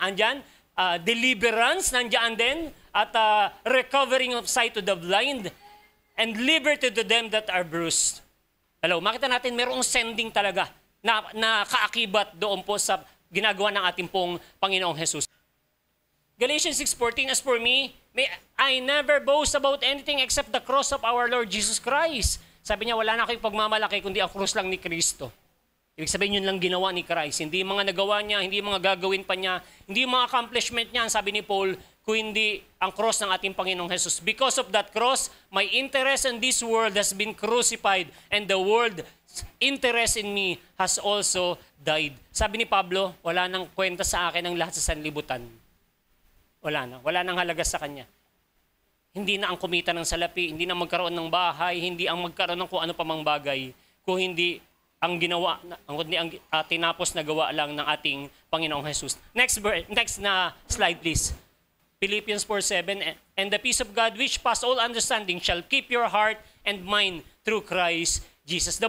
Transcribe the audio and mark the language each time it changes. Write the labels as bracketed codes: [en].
[tl] Andyan, [en] deliverance, [tl] nandiyan din, at [en] recovering of sight to the blind, and liberty to them that are bruised. [tl] Hello, makita natin mayroong sending talaga na kaakibat doon po sa ginagawa ng ating pong Panginoong Jesus. [en] Galatians 6:14, as for me, may I never boast about anything except the cross of our Lord Jesus Christ. [tl] Sabi niya, wala na kayong pagmamalaki kundi ang krus lang ni Kristo. Ibig sabihin, yun lang ginawa ni Christ. Hindi yung mga nagawa niya, hindi yung mga gagawin pa niya, hindi yung mga accomplishment niya, sabi ni Paul, kung hindi ang cross ng ating Panginoong Jesus. [en] Because of that cross, my interest in this world has been crucified and the world's interest in me has also died. [tl] Sabi ni Pablo, wala nang kwenta sa akin ang lahat sa sanlibutan. Wala nang halaga sa kanya. Hindi na ang kumita ng salapi, hindi na magkaroon ng bahay, hindi ang magkaroon ng kung ano pa mang bagay, kung hindi ang ginawa, ang tinapos na gawa lang ng ating Panginoong Jesus. [en] Next na slide please. Philippians 4:7, and the peace of God which pass all understanding shall keep your heart and mind through Christ Jesus.